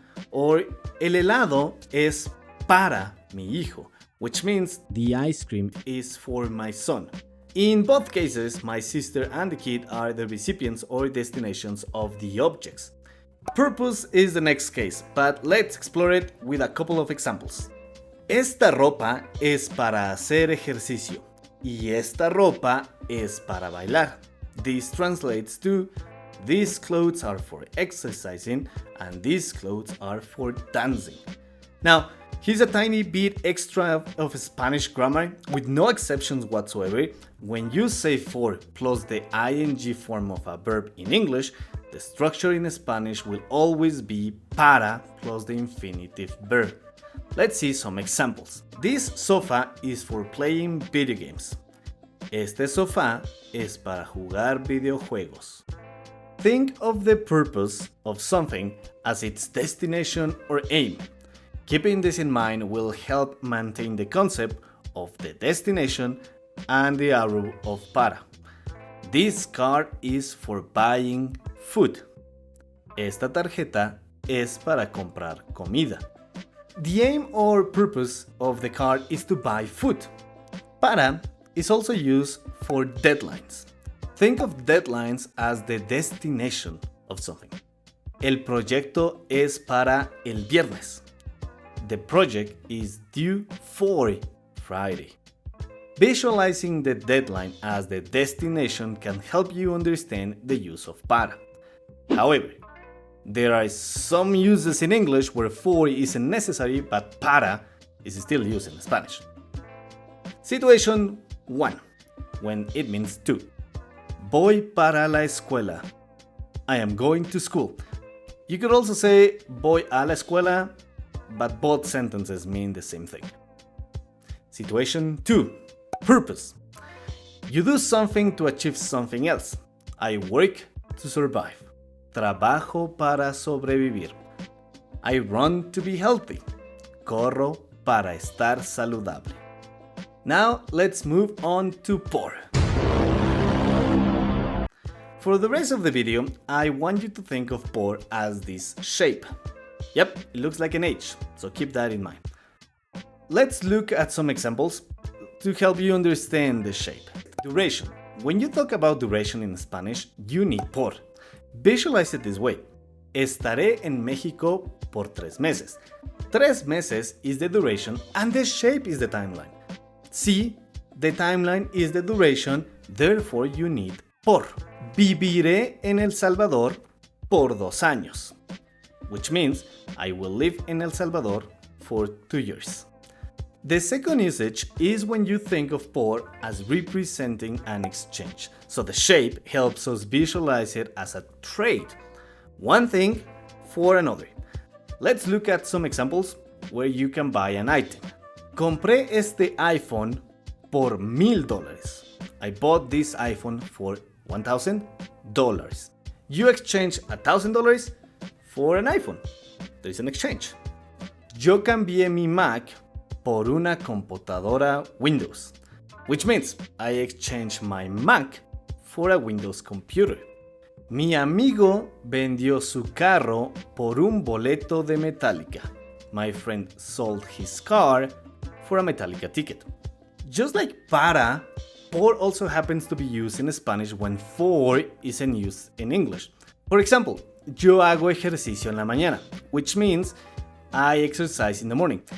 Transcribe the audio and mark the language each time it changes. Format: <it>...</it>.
<en>Or</en> <es>el helado es para mi hijo,</es> <en>which means the ice cream is for my son. In both cases, my sister and the kid are the recipients or destinations of the objects. Purpose is the next case, but let's explore it with a couple of examples.</en> <es>Esta ropa es para hacer ejercicio y esta ropa es para bailar.</es> <en>This translates to these clothes are for exercising and these clothes are for dancing. Now, here's a tiny bit extra of Spanish grammar with no exceptions whatsoever. When you say for plus the ing form of a verb in English, the structure in Spanish will always be para plus the infinitive verb. Let's see some examples. This sofa is for playing video games.</en> <es>Este sofá es para jugar videojuegos.</es> <en>Think of the purpose of something as its destination or aim. Keeping this in mind will help maintain the concept of the destination and the arrow of para. This card is for buying food.</en> <es>Esta tarjeta es para comprar comida.</es> <en>The aim or purpose of the card is to buy food. Para is also used for deadlines. Think of deadlines as the destination of something.</en> <es>El proyecto es para el viernes.</es> <en>The project is due for Friday. Visualizing the deadline as the destination can help you understand the use of para. However, there are some uses in English where for isn't necessary, but para is still used in Spanish. Situation 1, when it means to.</en> <es>Voy para la escuela.</es> <en>I am going to school. You could also say</en> <es>voy a la escuela,</es> <en>but both sentences mean the same thing. Situation 2, purpose. You do something to achieve something else. I work to survive.</en> <es>Trabajo para sobrevivir.</es> <en>I run to be healthy.</en> <es>Corro para estar saludable.</es> <en>Now let's move on to por. For the rest of the video, I want you to think of por as this shape. Yep, it looks like an H, so keep that in mind. Let's look at some examples to help you understand the shape. Duration. When you talk about duration in Spanish, you need por. Visualize it this way.</en> <es>Estaré en México por 3 meses.</es> <en>3 meses is the duration and the shape is the timeline. See, the timeline is the duration, therefore you need por.</en> <es>Viviré en El Salvador por 2 años,</es> <en>which means I will live in El Salvador for 2 years. The second usage is when you think of por as representing an exchange. So the shape helps us visualize it as a trade. One thing for another. Let's look at some examples where you can buy an item.</en> <es>Compré este iPhone por $1,000.</es> <en>I bought this iPhone for $1,000. You exchange $1,000 for an iPhone. There is an exchange.</en> <es>Yo cambié mi Mac por una computadora Windows,</es> <en>which means I exchanged my Mac for a Windows computer.</en> <es>Mi amigo vendió su carro por un boleto de Metallica.</es> <en>My friend sold his car for a Metallica ticket. Just like para, por also happens to be used in Spanish when for isn't used in English. For example,</en> <es>yo hago ejercicio en la mañana,</es> <en>which means I exercise in the morning.</en>